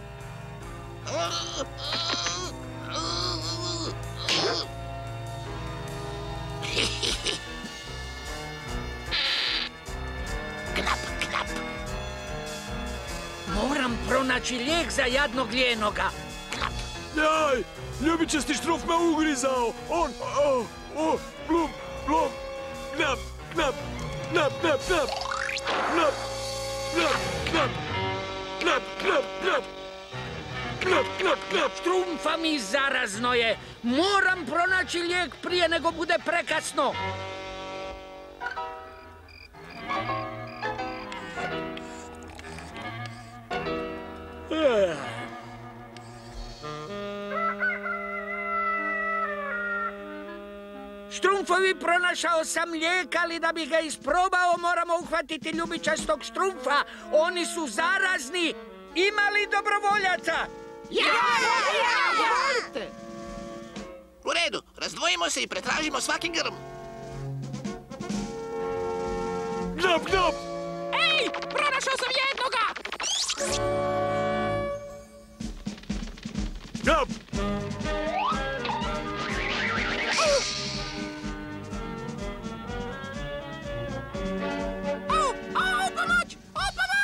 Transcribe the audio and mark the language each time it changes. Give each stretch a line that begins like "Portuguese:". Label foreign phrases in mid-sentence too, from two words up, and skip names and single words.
Croatian: Knap, knap. Moram pronaći lijek za jadnog Ljenoga. Jaj! Ljubičasti Štrumf me ugrizao! On... Blum, blum! Knap, knap! Knap, knap, knap! Knap, knap, knap! Knap, knap, knap! Knap, knap, knap! Štrumfa mi zarazno je. Moram pronaći lijek prije nego bude prekasno. Štrumfovi, pronašao sam lijek, ali da bi ga isprobao moramo uhvatiti ljubičastog Štrumfa. Oni su zarazni. Ima li dobrovoljaca? U redu, razdvojimo se i pretražimo svaki grm. Knap, knap! Ej, pronašao sam jednoga! Knap! Pomoć!